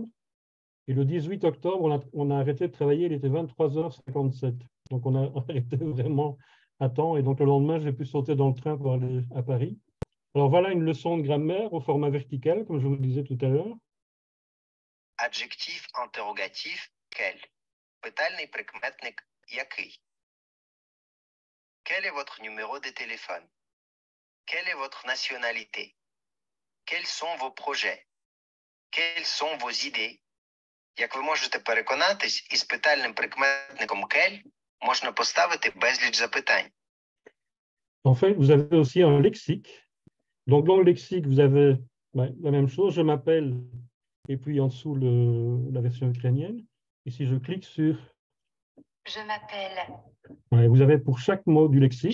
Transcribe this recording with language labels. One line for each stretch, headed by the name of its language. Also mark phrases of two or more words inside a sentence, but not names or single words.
French: Et le 18 octobre, on a arrêté de travailler, il était 23h57. Donc, on a arrêté vraiment à temps. Et donc, le lendemain, j'ai pu sauter dans le train pour aller à Paris. Alors, voilà une leçon de grammaire au format vertical, comme je vous le disais tout à l'heure. Adjectif interrogatif quel.
Ukrainian: Питальний прикметник який.
French: Quel est votre numéro de téléphone? Quelle est votre nationalité? Quels sont vos projets? Quelles sont vos idées?
Ukrainian: Як ви можете переконатись, із питальним прикметником «кель» можна поставити безліч запитань.
French: En fait, vous avez aussi un lexique. Donc, dans le lexique, vous avez la même chose. Je m'appelle, et puis en dessous, la version ukrainienne. Ici, je clique sur... Je m'appelle. Vous avez pour chaque mot du lexique.